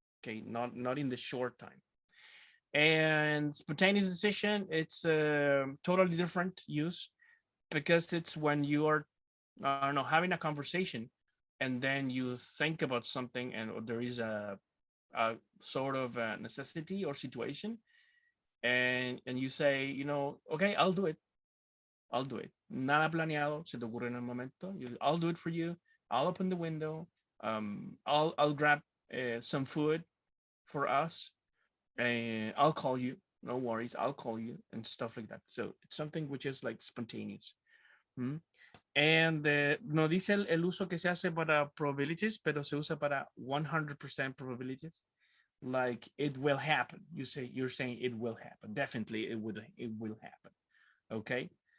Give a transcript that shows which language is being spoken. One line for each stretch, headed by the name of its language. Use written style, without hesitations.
English: Okay, not in the short time. And spontaneous decision, it's a totally different use, because it's when you are no, having a conversation, and then you think about something, and there is a sort of a necessity or situation, and you say, okay, I'll do it.
Spanish: Nada planeado, se te ocurre en el momento.
English: I'll do it for you. I'll open the window. I'll grab some food for us. And I'll call you. No worries, I'll call you, and stuff like that. So it's something which is like spontaneous. ¿Mm?
Spanish: And no dice el uso que se hace para probabilities, pero se usa para 100% probabilities.
English: Like it will happen. You're saying it will happen. Definitely it will happen. Okay.